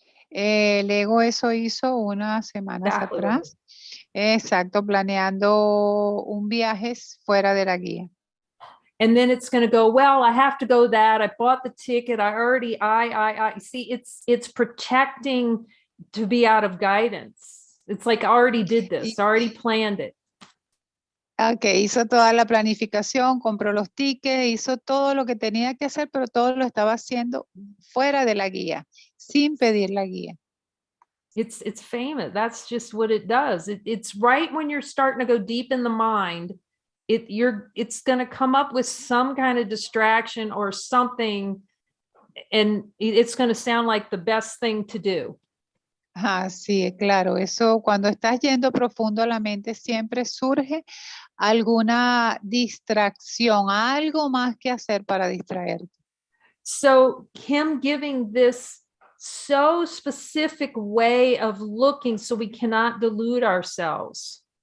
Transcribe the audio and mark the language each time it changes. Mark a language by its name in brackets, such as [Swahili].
[Spanish] El ego eso hizo unas semanas atrás. Exacto, planeando un viaje fuera de la guía. [English] And then it's going to go, well, I have to go that. I bought the ticket. I see, it's protecting to be out of guidance. It's like, I already did this, I already planned it. [Spanish] Ok, hizo toda la planificación, compró los tickets, hizo todo lo que tenía que hacer, pero todo lo estaba haciendo fuera de la guía, sin pedir la guía. [English] It's famous. That's just what it does. It's right when you're starting to go deep in the mind, it's going to come up with some kind of distraction or something, and it's going to sound like the best thing to do. [Spanish] Sí, claro. Eso cuando estás yendo profundo a la mente siempre surge alguna distracción, algo más que hacer para distraerte. [English] So him giving this so specific way of looking so we cannot delude ourselves.